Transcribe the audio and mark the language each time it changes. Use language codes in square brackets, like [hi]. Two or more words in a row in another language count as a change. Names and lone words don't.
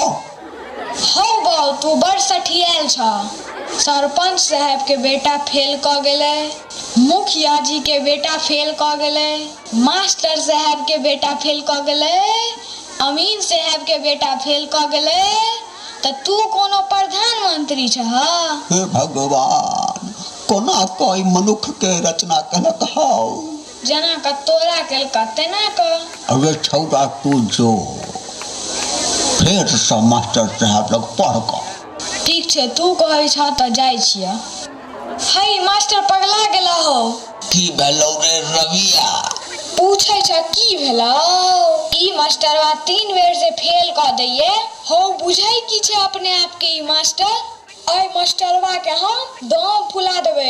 [mai] हो बाऊ तू बड़ सठियाल छ सरपंच साहब के बेटा फेल क गेले मुखिया जी के बेटा फेल क गेले मास्टर साहब के बेटा फेल क गेले अमीन साहब के बेटा फेल क गेले त तू कोनो प्रधानमंत्री छ हे भगवान कोना कोई मनुष्य के रचना कलक हौ जना क तोरा केल तेना क अरे छौरा तू जो फिर सब मास्टर साहब लग पढ़ क ठीक छे तू कहै छ त जाय छिया हाय मास्टर पगला गेला हो की भेलौ रे रविया पूछै छ की भेलौ ई मास्टरवा 3 बेर से फेल क दैये हो बुझै की छे अपने आप के ई मास्टर आई मास्टरवा के हम दाम फुला देबे